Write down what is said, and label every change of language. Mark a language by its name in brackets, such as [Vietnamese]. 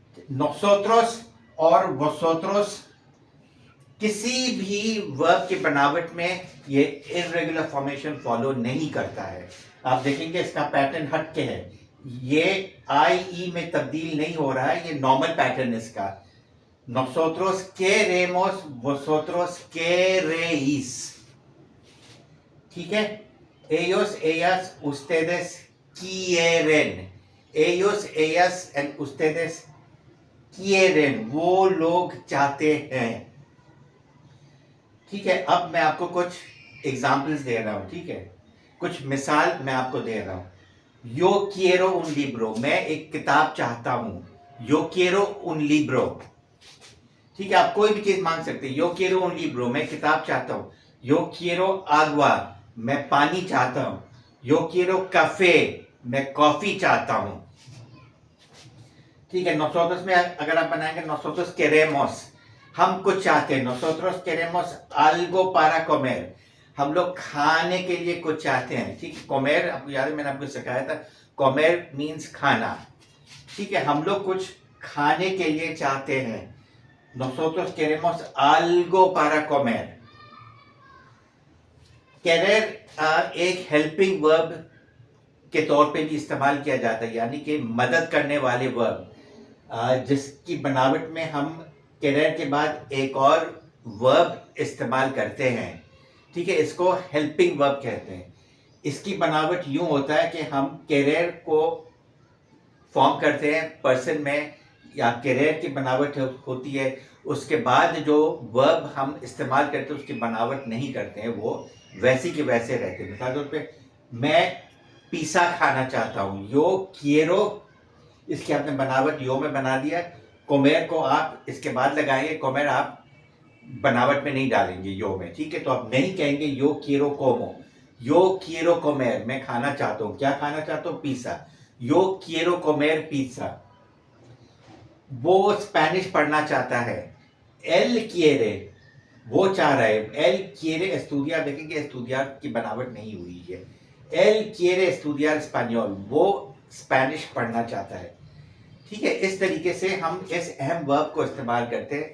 [Hindi] नोसोत्रोस और वोसोत्रोस किसी भी वर्ब की बनावट में ये इर्रेगुलर फॉर्मेशन फॉलो नहीं करता है। आप देखेंगे इसका पैटर्न हट के है। ये IE में तब्दील नहीं हो रहा है, ये नॉर्मल पैटर्न इसका। [Spanish] Nosotros queremos, vosotros queréis। [Hindi] ठीक है, [Spanish] ellos, ellas, ustedes quieren, ellos, ellas and ustedes quieren, [Hindi] वो लोग चाहते हैं। ठीक है, अब मैं आपको कुछ एग्जाम्पल्स दे रहा हूं। ठीक है, कुछ मिसाल मैं आपको दे रहा हूं। [Spanish] यो quiero un libro, [Hindi] मैं एक किताब चाहता हूं। [Spanish] यो quiero un libro। [Hindi] ठीक है, आप कोई भी चीज मांग सकते हैं। [Spanish] यो quiero un libro, [Hindi] मैं किताब चाहता हूं। [Spanish] यो quiero agua, [Hindi] मैं पानी चाहता हूं। [Spanish] यो quiero café, [Hindi] मैं कॉफी चाहता हूं। ठीक है, nosotros में अगर आप बनाएंगे [Spanish] nosotros queremos, [Hindi] हम कुछ चाहते हैं। [Spanish] nosotros queremos algo para comer, [Hindi] हम लोग खाने के लिए कुछ चाहते हैं। ठीक है, comer आपको याद है, मैंने आपको सिखाया था, comer मीन्स खाना। ठीक है, हम लोग कुछ खाने के लिए चाहते हैं। [Spanish] Nosotros queremos algo para comer। [Hindi] querer एक हेल्पिंग वर्ब के तौर पे भी इस्तेमाल किया जाता है, यानी कि मदद करने वाले वर्ब, जिसकी बनावट में हम querer के बाद एक और वर्ब इस्तेमाल करते हैं। ठीक है, इसको हेल्पिंग वर्ब कहते हैं। इसकी बनावट यूं होता है कि हम querer को फॉर्म करते हैं पर्सन में, या querer की बनावट होती है। उसके बाद जो वर्ब हम इस्तेमाल करते हैं उसकी बनावट नहीं करते हैं, वो वैसी के वैसे रहते हैं। मिसाल तौर पे, मैं पिज़्ज़ा खाना चाहता हूँ, [Spanish] यो quiero, [Hindi] इसकी आपने बनावट यो में बना दिया। कोमेर को आप इसके बाद लगाएंगे, कोमेर आप बनावट में नहीं डालेंगे यो में। ठीक है, तो आप नहीं कहेंगे [Spanish] यो quiero como, यो quiero comer, [Hindi] मैं खाना चाहता हूँ। क्या खाना चाहता हूँ? पिज़्ज़ा। [Spanish] यो quiero comer pizza। [Hindi] वो स्पेनिश पढ़ना चाहता है। [Spanish] एल quiere, [Hindi] वो चाह रहा है। [Spanish] एल quiere estudiar, [Hindi] देखेंगे estudiar की बनावट नहीं हुई है। [Spanish] एल quiere estudiar español, [Hindi] वो स्पेनिश पढ़ना चाहता है। ठीक है, इस तरीके से हम इस अहम वर्ब को इस्तेमाल करते हैं।